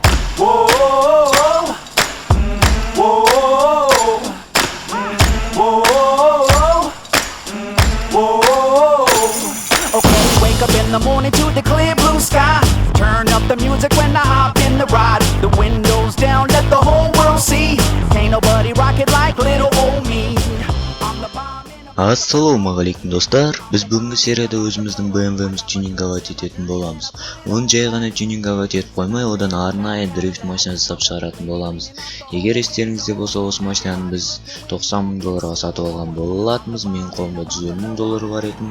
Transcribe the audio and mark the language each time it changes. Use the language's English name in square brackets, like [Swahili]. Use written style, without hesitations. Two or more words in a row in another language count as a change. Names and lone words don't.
[English] Whoa, whoa, whoa, whoa. Okay, wake up in the morning to the clear blue sky. Turn up the music when I hop in the ride. The windows down, let the whole world see. Ain't nobody rock it like little old me. I'm the bomb in a... [Kazakh] Ассалаумағалейкум достар, біз бүгінгі серияда өзіміздің BMW-міз тюнинговать ететін боламыз. Оны жай ғана тюнинговать етіп қоймай, одан арнайы дрифт машина жасап шығаратын боламыз. Егер естеріңізде болса, осы машинаны біз $90,000-ға сатып алған болатынбыз. Менің қолымда $150,000 бар еді.